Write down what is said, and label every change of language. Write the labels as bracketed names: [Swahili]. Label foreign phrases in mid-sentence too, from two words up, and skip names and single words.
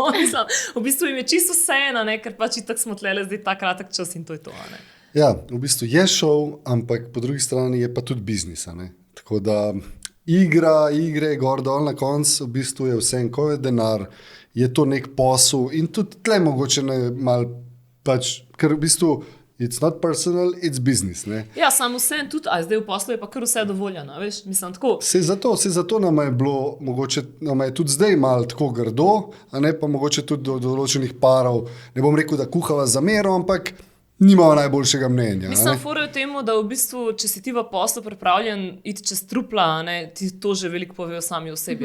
[Slovenian] V bistvu jim je čisto vseeno, ker pač itak smo tlele zdaj ta kratek čas in to je to. Ja, v bistvu je šov, ampak po drugi strani je pa tudi biznis. Tako da igre, gor dol na koncu, v bistvu je vse, ko je denar, je to nek posel in tudi tle mogoče mal pač, ker v bistvu [English] it's not personal, it's business. [Slovenian] Ja, samo vse tudi, zdaj v poslu je pa kar vse dovoljeno, veš, mislim tako. Vse zato nam je bilo, mogoče nam je tudi zdaj malo tako grdo, a ne pa mogoče tudi do določenih parov, ne bom rekel, da kuhava za mero, ampak nimamo najboljšega mnenja. Mislim, fora je v tem, da v bistvu, če si ti v poslu pripravljen iti čez trupla, ti to že veliko povejo sami o sebi.